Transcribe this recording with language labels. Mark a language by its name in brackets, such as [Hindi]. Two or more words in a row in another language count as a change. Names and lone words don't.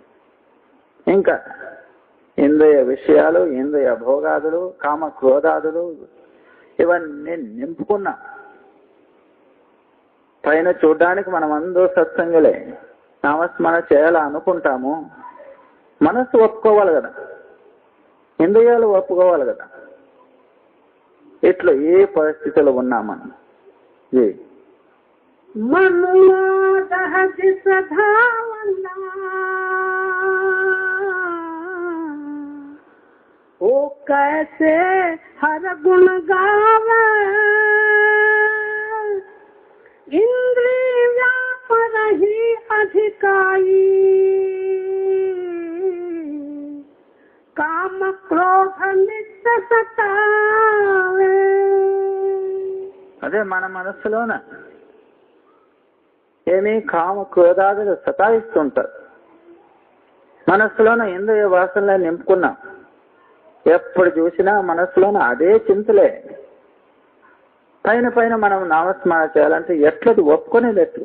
[Telugu] ఇంకా ఇంద్రియ విషయాలు, ఇంద్రియ భోగాదులు, కామ క్రోధాదులు ఇవన్నీ నింపుకున్నా పైన చూడ్డానికి మనం అందరూ సత్సంగులే, నామస్మరణ చేయాలా అనుకుంటాము. మనస్సు ఒప్పుకోవాలి కదా, ఇంద్రియాలు ఒప్పుకోవాలి కదా. ఇట్లా ఏ పరిస్థితిలో ఉన్నా మనం [Hindi] ओ कैसे हर गुण गावे, इंद्रिया पर ही अधिकाई, काम क्रोध नित्य सतावे. [Telugu] అదే మన మనస్సులోన ఏమీ కామ క్రోధాదులు సతాయిస్తుంటారు. మనస్సులోన ఇంద్రియ వాసనలే నింపుకున్నాం. ఎప్పుడు చూసినా మనస్సులోన అదే చింతలే. పైన పైన మనం నామస్మరణ చేయాలంటే ఎట్లది ఒప్పుకునేది ఎట్లు?